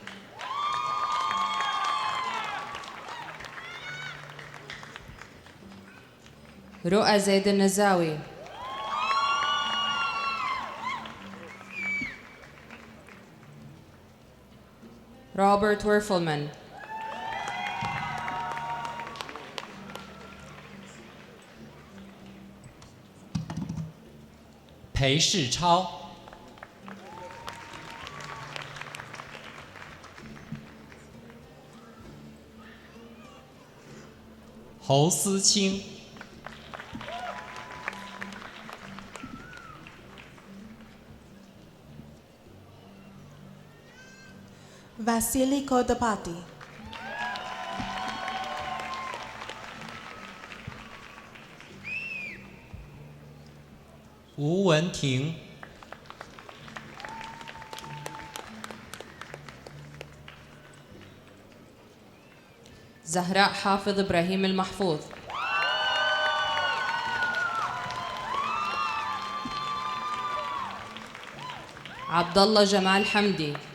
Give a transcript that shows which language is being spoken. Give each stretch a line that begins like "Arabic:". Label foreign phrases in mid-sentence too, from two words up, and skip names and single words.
Arabic: رؤى زيد النزاوي. روبرت ويرفلمان.
Chinese: 裴世超、侯思清、 Vasily Kodapati. 吴文婷、
Arabic: زهراء حافظ إبراهيم المحفوظ. عبد الله جمال حمدي.